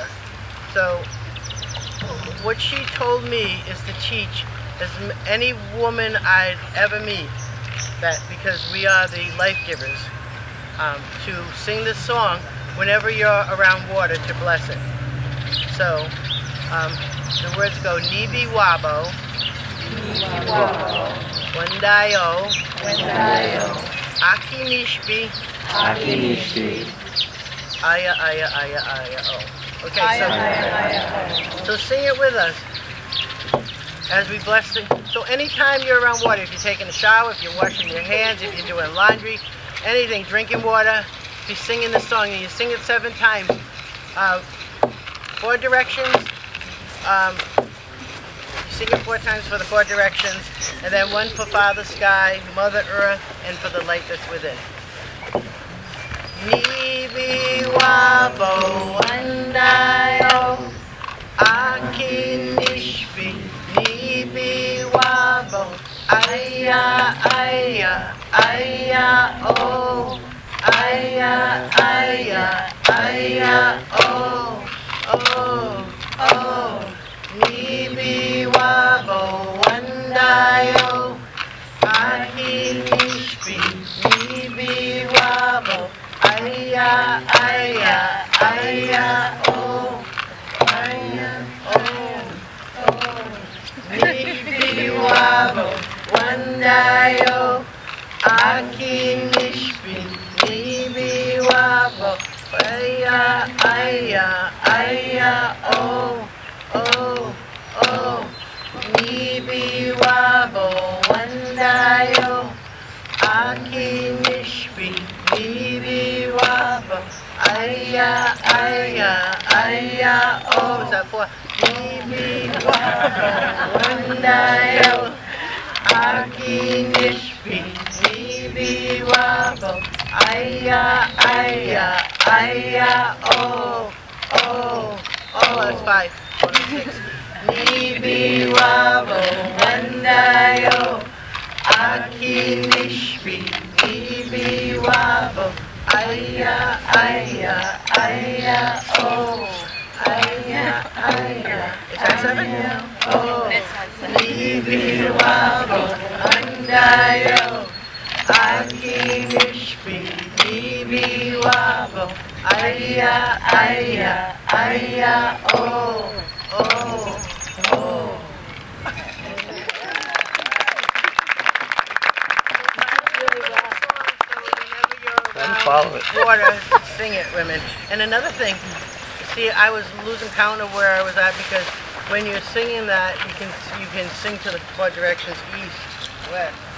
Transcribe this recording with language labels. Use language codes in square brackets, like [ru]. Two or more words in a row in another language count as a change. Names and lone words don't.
[en] So what she told me is to teach any woman I'd ever meet, that because we are the life givers, to sing this song whenever you're around water to bless it. So the words go, [oj] "Nibi wabo, Wendayo, Aki nishbi, Aya, aya, aya, aya, oh." [en] Okay, so sing it with us as we bless it. So anytime you're around water, if you're taking a shower, if you're washing your hands, if you're doing laundry, anything, drinking water, if you're singing this song, and you sing it 7 times. 4 directions. You sing it 4 times for the 4 directions, and then 1 for Father Sky, Mother Earth, and for the light that's within. [oj] Nibi wabo wandayo, Aki nishbi, Nibi wabo, Aya, aya, aya, oh, aya. Aya, aya, aya, oh, oh, oh. Nibi wabo wandayo. Aki nishpi, nibi wabo. Aya, aya, aya, oh, aya, oh, oh. Nibi wabo wandayo. Aki nishpi, nibi wabo. Aya, aya, aya, oh, oh, oh. Nibi wabo wandayo. Aki nishpi, nibi wabo. Aya, aya, aya, [en] oh. Is that four? [oj] Nibi wabo wandayo. Aki nishpi, nibi wabo. Aya, aya, aya, oh, oh, oh. [en] That's five. 6. [oj] Nibi wabo wandayo. Aki nishpi, nibi wabo. Aya, aya, aya, oh, aya, aya. [en] Is that 7? [oj] Oh, nibi wabo wandayo. Aki nishpi, nibi wabo. Aya, aya, aya, oh, oh, oh. [en] Follow it. Water, sing it, women. And another thing, see, I was losing count of where I was at because when you're singing that, you can sing to the 4 directions: east, west.